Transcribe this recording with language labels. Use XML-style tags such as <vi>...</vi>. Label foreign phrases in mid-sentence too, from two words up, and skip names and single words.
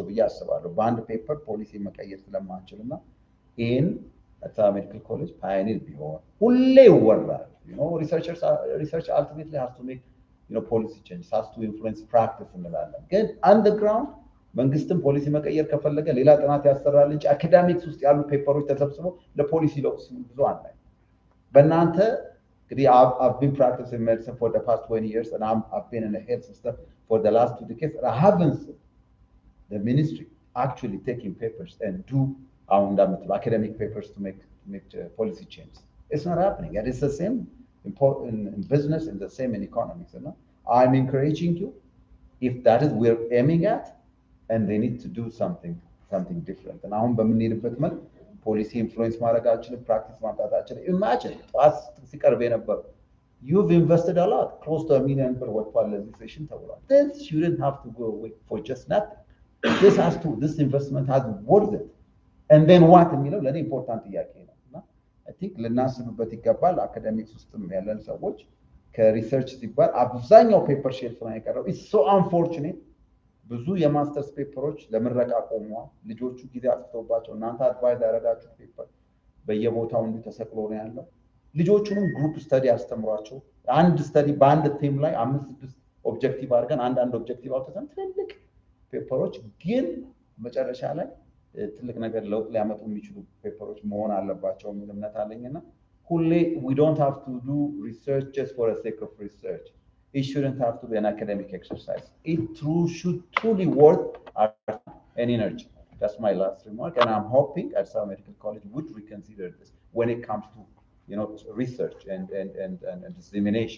<am>ብዬ አስባለሁ። በአንድ ፔፐር ፖሊሲ መቀየር ስለማንችልና ይሄን አዲስ አበባ ሜዲካል ኮሌጅ ፓዮኒር ቢሆን ሁሌ ይወራል።</am> <en>You know, research ultimately has to make, you know, policy changes, has to influence practice</en> <am>እንላለን። ግን underground መንግስትም ፖሊሲ መቀየር ከፈለገ ሌላ ጥናት ያሰራል እንጂ አካዳሚክስ ውስጥ ያሉ ፔፐሮች ተሰብስበው ለፖሊሲ ለውጥ ብዙ አናይ። በእናንተ እንግዲህ</am> <en>I've been practicing medicine for the past 20 years and I've been in the health system for the last 2 decades. I haven't seen the ministry actually taking papers and do academic papers to make policy changes. It's not happening. And it's the same in business and the same in economics. You know? I'm encouraging you, if that is we're aiming at, and they need to do something different. And</en> <am>አሁን በምንሄድበት መልክ ፖሊሲ ኢንፍሉዌንስ ማድረጋችንን ፕራክቲስ ማምጣታችንን ኢማጂን ጠዋት ሲቀርብ የነበረው</am> <en>you've invested a lot, close to $1 million</en> <am>ወጥቷል ለዚህ ሴሽን ተብሏል።</am> <en>This shouldn't have to go away for just nothing. This investment has worth it. And then what</en> <am>የሚለው ለኔ ኢምፖርታንት ጥያቄ ነው እና</am> <en>I think</en> <am>ልናስብበት ይገባል። አካዳሚክስ ውስጥም ያለን ሰዎች ከሪሰርች ሲባል አብዛኛው</am> <en>paper shelf</en> <am>ላይ የቀረው</am> <en>it's so unfortunate።</en> <am>ብዙ የማስተርስ ፔፐሮች ለምረቃ ቆመዋል። ልጆቹ ጊዜ አጥፍተውባቸው እናንተ አድቫይዝ ያደረጋችሁ ፔፐር በየቦታው እንዲሁ ተሰቅሎ ነው ያለው። ልጆቹንም</am> <en>group study</en> <am>አስተምሯቸው አንድ ስተዲ በአንድ ቲም ላይ 5-6 ኦብጀክቲቭ አድርገን አንድ ኦብጀክቲቭ አውጥተን ትልቅ ፔፐሮች ግን መጨረሻ ላይ ትልቅ ነገር ለውጥ ሊያመጡ የሚችሉ ፔፐሮች መሆን አለባቸው የሚል እምነት አለኝና ሁሌ</am> <en>we don't have to do research just for the sake of research. It shouldn't have to be an academic exercise. It should truly worth our and energy. That's my last remark, and I'm hoping Addis Ababa Medical College would reconsider this when it comes to, you know, research and dissemination.</en>